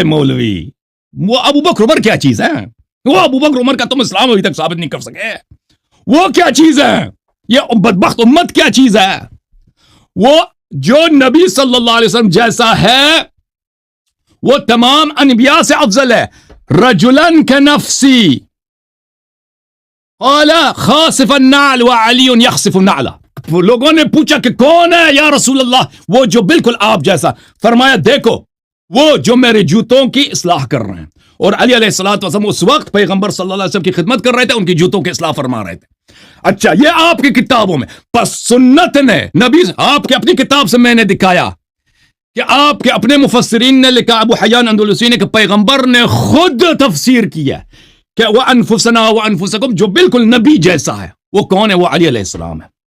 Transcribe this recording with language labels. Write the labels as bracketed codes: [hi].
[ur] اے مولوی، وہ ابو بکر عمر کیا چیز ہے؟ وہ ابو بکر عمر کا تم اسلام ابھی تک ثابت نہیں کر سکے. وہ کیا چیز ہے؟ یہ بدبخت امت کیا چیز ہے؟ وہ جو نبی صلی اللہ علیہ وسلم جیسا ہے وہ تمام انبیاء سے افضل ہے. [ar] رجلن کنفسی قال خاسف النعل وعلی یخسف النعل. [ur] لوگوں نے پوچھا کہ کون ہے یا رسول اللہ؟ وہ جو بالکل آپ جیسا. فرمایا دیکھو وہ جو میرے جوتوں کی اصلاح کر رہے ہیں. اور علی علیہ الصلوۃ والسلام اس وقت پیغمبر صلی اللہ علیہ وسلم کی خدمت کر رہے تھے، ان کی جوتوں کی اصلاح فرما رہے تھے. اچھا، یہ آپ کی کتابوں میں. پس سنت نے، نبی آپ کے اپنی کتاب سے میں نے دکھایا کہ آپ کے اپنے مفسرین نے لکھا، ابو حیان اندلسی نے، کہ پیغمبر نے خود تفسیر کیا کہ [ar] وَأَنفُسَنَا وَأَنفُسَكُمْ، [ur] جو بالکل نبی جیسا ہے وہ کون ہے؟ وہ علی علیہ السلام ہے.